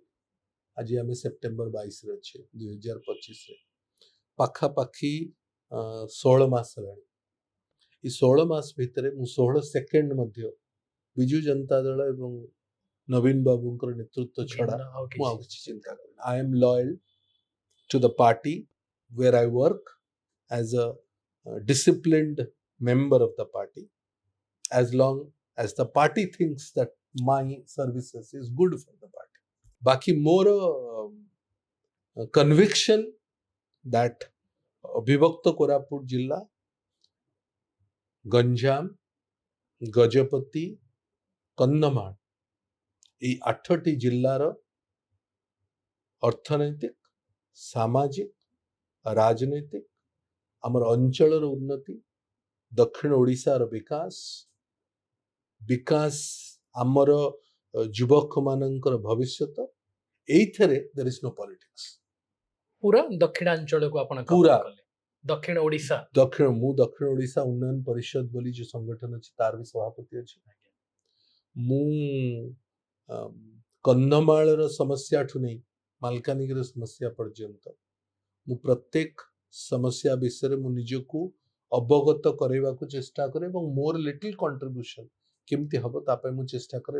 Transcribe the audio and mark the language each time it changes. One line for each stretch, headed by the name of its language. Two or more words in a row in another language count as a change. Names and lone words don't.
Odia: ଆଜି ଆମେ ସେପ୍ଟେମ୍ବର 22ରେ ଅଛେ 2025ରେ, ପାଖାପାଖି 16 ମାସ ହେଲାଣି। ଏ 16 ମାସ ଭିତରେ ମୁଁ 16 ସେକେଣ୍ଡ ମଧ୍ୟ ବିଜୁ ଜନତା ଦଳ ଏବଂ ନବୀନ ବାବୁଙ୍କର ନେତୃତ୍ୱ ଛଡା ମୁଁ ଆଉ କିଛି ଚିନ୍ତା କରେନି।
English: I am loyal to the party where I work as a disciplined member of the party, as long as the party thinks that my services is good for the party. Baki more conviction that
Odia: ବିଭକ୍ତ କୋରାପୁଟ ଜିଲ୍ଲା, ଗଞ୍ଜାମ, ଗଜପତି, କନ୍ଧମାଳ এই 8ଟି ଜିଲ୍ଲାର ଅର୍ଥନୈତିକ, ସାମାଜିକ, ରାଜନୈତିକ, ଆମର ଅଞ୍ଚଳର ଉନ୍ନତି, ଦକ୍ଷିଣ ଓଡ଼ିଶାର ବିକାଶ, ଆମର ଯୁବକମାନଙ୍କର ଭବିଷ୍ୟତ, ଏଇଥିରେ
English: there is no politics।
Odia: ପୁରା ଦକ୍ଷିଣାଞ୍ଚଳକୁ ଆପଣ ପୁରା କଲେ, ଦକ୍ଷିଣ ଓଡ଼ିଶା। ମୁଁ ଦକ୍ଷିଣ ଓଡ଼ିଶା ଉନ୍ନୟନ ପରିଷଦ ବୋଲି ଯୋଉ ସଂଗଠନ ଅଛି ତାର ବି ସଭାପତି ଅଛି। ମୁଁ କନ୍ଧମାଳର ସମସ୍ୟାଠୁ ନେଇ ମାଲକାନଗିରିର ସମସ୍ୟା ପର୍ଯ୍ୟନ୍ତ ମୁଁ ପ୍ରତ୍ୟେକ ସମସ୍ୟା ବିଷୟରେ ମୁଁ ନିଜକୁ ଅବଗତ କରାଇବାକୁ ଚେଷ୍ଟା କରେ ଏବଂ ମୋର
English: little contribution
Odia: କେମିତି ହବ ତା ପାଇଁ ମୁଁ ଚେଷ୍ଟା କରେ।